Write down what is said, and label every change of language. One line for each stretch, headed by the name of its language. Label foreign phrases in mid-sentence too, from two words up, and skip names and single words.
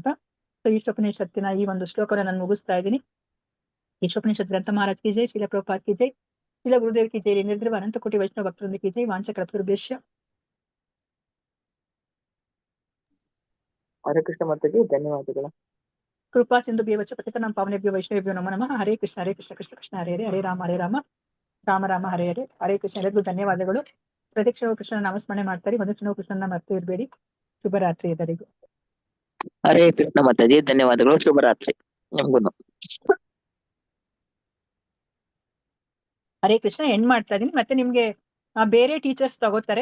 Kannada: ಸೊ ಈಶೋಪನಿಷತ್ತಿನ ಈ ಒಂದು ಶ್ಲೋಕನ ನಾನು ಮುಗಿಸ್ತಾ ಇದ್ದೀನಿ.
Sanskrit: ಈಶೋಪನಿಷತ್ ಗ್ರಂಥ ಮಹಾರಾಜ್
Hindi: की जय,
Sanskrit: ಶ್ರೀಲ ಪ್ರಭುಪಾದ್
Hindi: की जय,
Sanskrit: ಶ್ರೀಲ ಗುರುದೇವ್
Hindi: की जय,
Sanskrit: ನಿರ್ದ್ರವ ಅನಂತ ಕೋಟಿ ವೈಷ್ಣವ ಭಕ್ತವೃಂದ
Hindi: की जय,
Sanskrit: ವಾಂಚ ಕಲ್ಪತರುಭ್ಯಶ್ಚ ಹರೇ ಕೃಷ್ಣ
Kannada: ಮಾತಾಜಿ, ಧನ್ಯವಾದಗಳು.
Sanskrit: ಕೃಪಾ ಸಿಂಧು ಭ್ಯವಚ ಪತಿತನಾಂ ಪಾವನೇಭ್ಯೋ ವೈಷ್ಣವೇಭ್ಯೋ ನಮೋ ನಮಃ. ಹರೇ ಕೃಷ್ಣ ಕೃಷ್ಣ ಕೃಷ್ಣ ಹರೇ ಹರೇ, ಹರೇ ರಾಮ ರಾಮ ರಾಮ ಹರೇ ಹರೇ. ಹರೇ ಕೃಷ್ಣ.
Kannada: ಎಲ್ಲರಿಗೂ ಧನ್ಯವಾದಗಳು. ಪ್ರತಿಕ್ಷಣವು ಕೃಷ್ಣನ ನಾಮಸ್ಮರಣೆ ಮಾಡ್ತಾರೆ, ಒಂದು ಕ್ಷಣವು ಕೃಷ್ಣನ ಮರೆತು ಇರಬೇಡಿ. ಶುಭರಾತ್ರಿ ಎಲ್ಲರಿಗೂ.
Sanskrit: ಹರೇ ಕೃಷ್ಣ
Kannada: ಮಾತಾಜಿ, ಧನ್ಯವಾದಗಳು. ಶುಭರಾತ್ರಿ ನಿಮ್ಗೂ.
Sanskrit: ಹರೇ ಕೃಷ್ಣ.
Kannada: ಎಂಡ್ ಮಾಡ್ತಾ ಇದೀನಿ. ಮತ್ತೆ ನಿಮ್ಗೆ ಬೇರೆ ಟೀಚರ್ಸ್ ತಗೋತಾರೆ.